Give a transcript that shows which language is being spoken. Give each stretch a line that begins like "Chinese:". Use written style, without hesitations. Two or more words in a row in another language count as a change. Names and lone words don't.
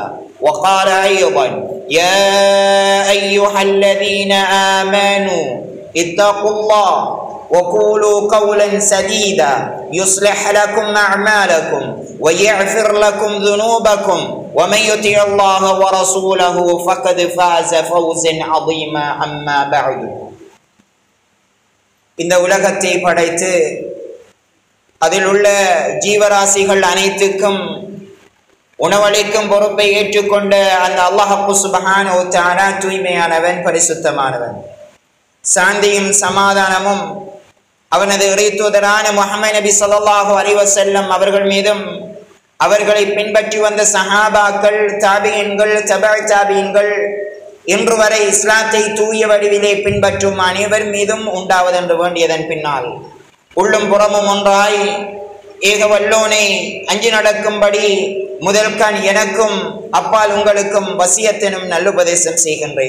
Arabic: وقال أيضا: يا أيها الذين آمنوا اتقوا الله وقولوا قولا سديدا يصلح لكم أعمالكم ويغفر لكم ذنوبكم، ومن يطع الله ورسوله فقد فاز فوزا عظيما. أما بعد.
Tamil: இந்த உலகத்தை படைத்து அதில் உள்ள ஜீவராசிகள் அனைத்துக்கும் உணவளிக்கும் பொறுப்பை ஏற்றுக்கொண்ட அந்த அல்லாஹ்
Arabic: سبحانه وتعالى
Tamil: தூய்மையானவன், பரிசுத்தமானவன். சாந்தியும் சமாதானமும் அவனது இறைத்தூதரான முஹம்மது நபி
Arabic: صلى الله عليه وسلم
Tamil: அவர்கள் மீதும், அவர்களை பின்பற்றி வந்த சஹாபாக்கள், தாபியீன்கள், தபஅ தாபியீன்கள், இன்று வரை இஸ்லாத்தை தூய வடிவிலே பின்பற்றும் அனைவர் மீதும் உண்டாவதென்று வேண்டியதன் பின்னால், உள்ளும் புறமும் ஒன்றாய் ஏக வல்லோனை அஞ்சி நடக்கும்படி முதல் கண் எனக்கும் அப்பால் உங்களுக்கும் வசியத்தினும் நல்லுபதேசம் செய்கின்றேன்.